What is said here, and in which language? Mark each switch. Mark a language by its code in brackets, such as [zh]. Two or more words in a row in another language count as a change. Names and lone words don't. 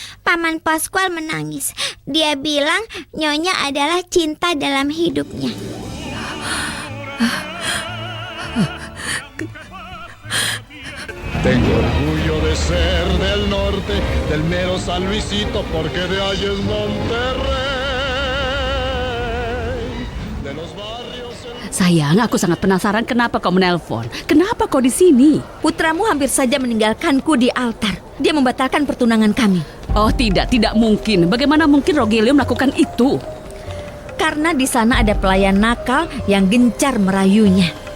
[id] Paman Pascual menangis. Dia bilang Nyonya adalah cinta dalam hidupnya. [es] Tengo orgullo de ser del norte, del mero San Luisito, porque de ahí es Monterrey. De los barrios... [id] Sayang, aku sangat penasaran kenapa kau menelpon. Kenapa kau di sini? Putramu hampir saja meninggalkanku di altar. Dia membatalkan pertunangan kami. Oh tidak mungkin. Bagaimana mungkin Rogelio melakukan itu? Karena di sana ada pelayan nakal yang gencar merayunya.